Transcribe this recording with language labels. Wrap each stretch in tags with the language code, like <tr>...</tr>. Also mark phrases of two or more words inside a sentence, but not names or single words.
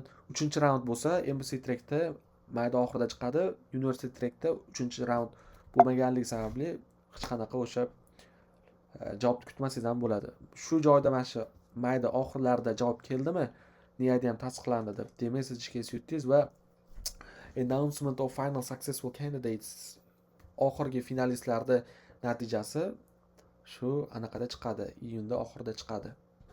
<uz>3-raund bo'lsa, MC Trackda mayda oxirida chiqadi. University Trackda 3-raund bo'lmaganligi sababli hech qanaqa o'sha javobni kutmasangiz ham bo'ladi. Shu joyda mana shu mayda oxirlarida javob keldimi, NID ham tasdiqlandi deb, demak siz GKS yutdingiz va</uz> <en>announcement of final successful candidates,</en> <uz>oxirgi finalistlarning natijasi shu anaqada chiqadi, iyunda oxirida chiqadi.</uz>